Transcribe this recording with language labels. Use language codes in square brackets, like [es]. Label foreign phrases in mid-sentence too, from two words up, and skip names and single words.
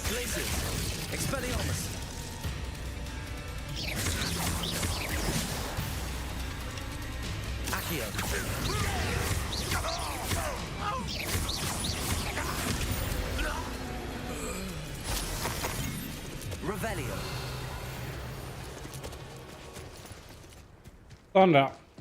[en] Places. [la] Expelliarmus. Accio. Revelio. [da] Sådan der.